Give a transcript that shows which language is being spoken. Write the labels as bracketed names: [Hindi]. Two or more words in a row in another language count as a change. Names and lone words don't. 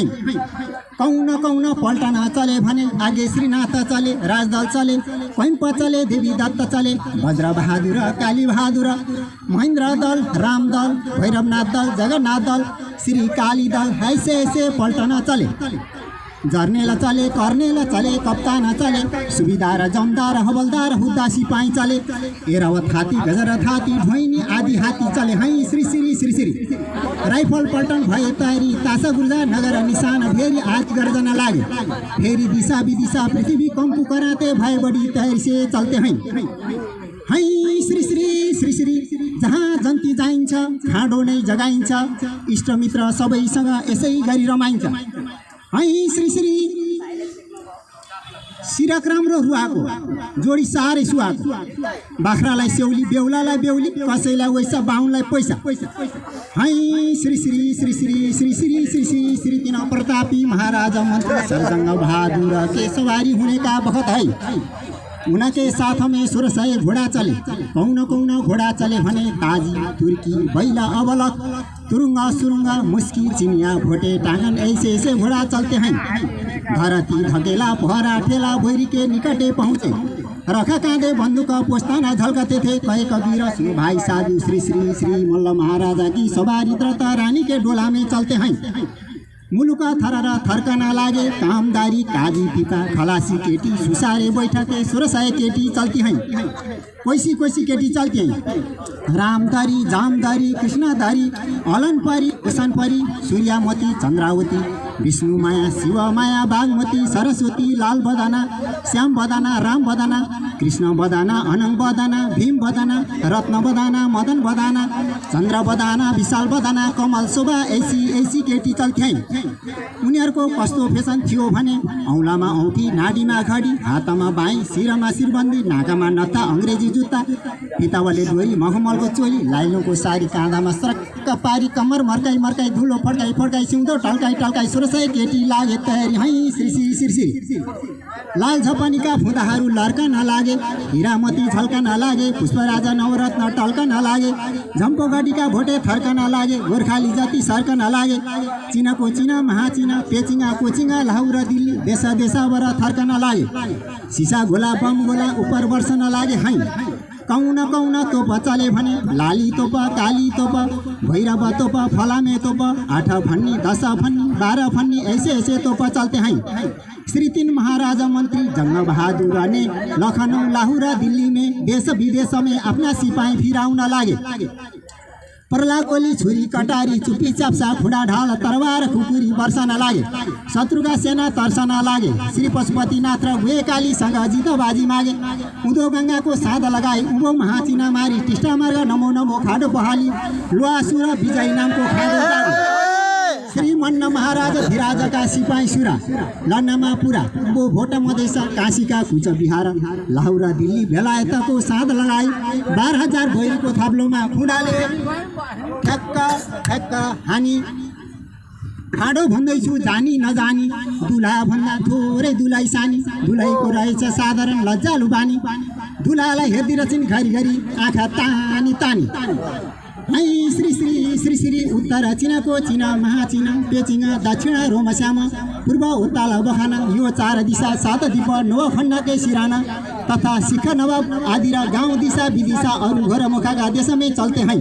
[Hindi] कौन कौन पल्टना चले भने आगे श्रीनाथ चले, राजदल चले, कैम्प चले, देवी दत्त चले, वज्र बहादुर, काली बहादुर, महेन्द्र दल, राम दल, भैरवनाथ दल, जगन्नाथ दल, श्री काली दल, ऐसे पल्टना चले। जर्नेल चले, कर्नेल चले, कप्तान चले, सुबेदार, जमदार, हवलदार, हुद्दा, सिपाही चले, एरावत हाती, गजरथ हाती, ढोइनी आदि हाती चले हैं। श्री राइफल पल्टन भए तयारी, तासा गुर्जा नगर निशान फेरि आज गर्जना लागे, फेरि दिशा विदिशा पृथ्वी कंपु कराते भए बढी तयारी से चलते हैं। [Nepali] श्री जहाँ जन्ती जाइन्छ खाँडो नै जगाइन्छ, इष्टमित्र सबैसँग यसै गरी रमाइन्छ। श्री सिरक राम्रो रुवाको, जोडी साह्रै सुहाको, बाख्रालाई स्याउली, बेहुलालाई बेहुली, कसैलाई वैसा, बाहुनलाई पैसा। [Hindi] श्री तीन प्रतापी महाराजा मन्त्री सरजंग बहादुर के सवारी होने का बखत है। उनके साथ में 1600 घोड़ा चले, कौन घोड़ा चले भने ताजी, तुर्की, बैला, अबलक, तुरुंगा सुरुंगा, मुस्की, चिनिया, भोटे, टांगन, ऐसे घोड़ा चलते हैं। धरती धकेला, पहरा ठेला, भैरी के निकटे पहुँचे, रखा कांधे बंदूक, पोस्ताना झलकते थे, कहे कबीर सुनो भाई साधु। श्री मल्ल महाराजा की सवारी द्रता रानी के डोला में चलते हैं। मुलुका थररा थर्कना लागे, कामदारी, काजी पिता, खलासी केटी, सुसारे बैठके, 1600 केटी चलती हैं। कोइसी केटी चलती हैं। रामदारी, जामदारी, कृष्णदारी, अलनपरी, कुशनपरी, सूर्यामती, चंद्रावती, विष्णुमाया, शिवमाया, बागमती, सरस्वती, लाल बदाना, श्याम बदाना, राम बदाना, कृष्ण बदाना, अनंग बदाना, भीम बदाना, रत्न बदाना, मदन बदाना, चंद्र बदाना, विशाल बदाना, कमल शोभा, ऐसी केटी चल्थे हैं। [Nepali] उनीहरूको कस्तो फेसन थियो भने औलामा औठी, नाडीमा घडी, हातमा बाई, शिरमा शिरबन्दी, नाकामा नत्था, अंग्रेजी जुत्ता, पितावले डोरी, मखमलको चोली, लाइलोको सारी, काँधामा सरक्क पारी, कम्मर मर्काई धुलो फड्काई सिउँदो टल्काई 1600 केटी लागे तयारी हैं। श्री लाल झपनीका फुँदाहरू लर्का नलागे, हिरामती झल्का नलागे, पुष्पराजा नवरत्न टल्का नलागे, झम्पो गडीका भोटे थर्का नलागे, गोर्खाली जति सर्क नलागे, चिनाको चिना, महाचिना, पेचिङा कोचिङा, लाहुरा दिल्ली, देशभर थर्का नलागे, सिसा गोला बम गोला उपर वर्ष नलागे हैं। [Hindi] कौन तोप चले भने लाली तोप, काली तोप, भैरव तोप, [Nepali] फलामे तोप, 8 फन्नी, 10 फन्नी, 12 फन्नी, [Hindi] ऐसे तोप चलते हैं। श्री 3 महाराजा मंत्री जंग बहादुर ने लखनऊ, लाहौर, दिल्ली में देश विदेश में अपना सिपाही [Nepali] फिराउन लागे। परला कोली, छुरी, कटारी, चुप्पी, चाप्सा, खुडा, ढाल, तरवार, खुकुरी वर्षन लागे, शत्रुका सेना तर्सन लागे। श्री पशुपतिनाथ र गुहेकालीसँग जितबाजी मागे, उदो गंगाको साध लगाई, उभो महाचिना मारी, टिस्टा मार्ग, नमो खाडो बहाली, लुवासुर विजय नामको खाडो जारी। श्री मन्न महाराज धिराजका सिपाही सुरा, लन्नमा पुरा, उभो भोट मधेस, काशीका कुच बिहार, लाहौर, दिल्ली, बेलायतको साध लगाई, 12,000 भैरीको थाप्लोमा खुडाले ठ्याक्क हानी। खाडो भन्दैछु जानी नजानी, दुला भन्दा थोरै दुलाई सानी, दुलाईको रहेछ साधारण लज्जालु बानी, दुलालाई हेर्दिरहन्छन् घरी आँखा तानी। श्री उत्तर चिनाको चिना, महाचिना, पेचिङा, दक्षिण रोमश्याम, पूर्व उत्ताल बखाना, यो 4 दिशा 7 दिप, 9 खण्डकै सिराना तथा शिखर नवाब आदि र गाउँ दिशा विदिशा और घोरमुखाका [Hindi] देश में चलते हैं।